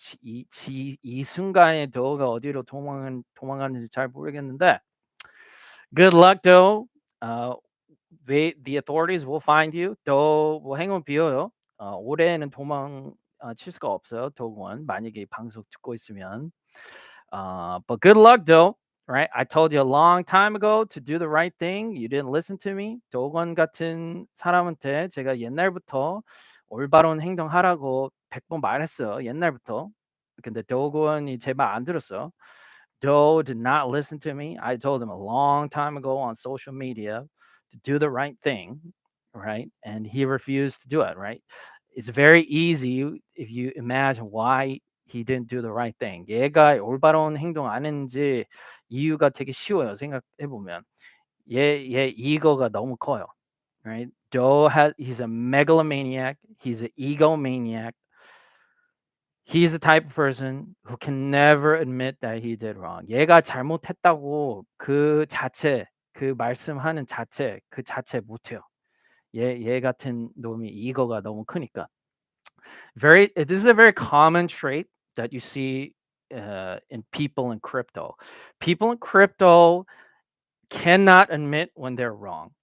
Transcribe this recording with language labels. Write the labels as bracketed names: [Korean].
[Korean] 이 순간에 Doe가 어디로 도망가는지 잘 모르겠는데, [English] good luck, Doe. The authorities will find you. [Korean] 또 뭐 행운 비어요. 올해는 칠 수가 없어요. 도구원 만약에 이 방송 듣고 있으면. [English] But good luck, though. Right? I told you a long time ago to do the right thing. You didn't listen to me. [Korean] 도건 같은 사람한테 제가 옛날부터 올바른 행동하라고 100번 말했어요. 옛날부터. 근데 도건이 제 말 안 들었어. [English] Doe did not listen to me. I told him a long time ago on social media to do the right thing, right? And he refused to do it, right? It's very easy if you imagine why he didn't do the right thing. [Korean] 얘가 올바른 행동 안 했는지 이유가 되게 쉬워요. 생각해 보면 얘 이거가 너무 커요, right? [English] He's a megalomaniac. He's an egomaniac. He's the type of person who can never admit that he did wrong. 얘가 잘못했다고 그 말씀하는 그 자체 못해요. 얘 같은 놈이 이거가 너무 크니까. This is a very common trait that you see in people in crypto. People in crypto cannot admit when they're wrong.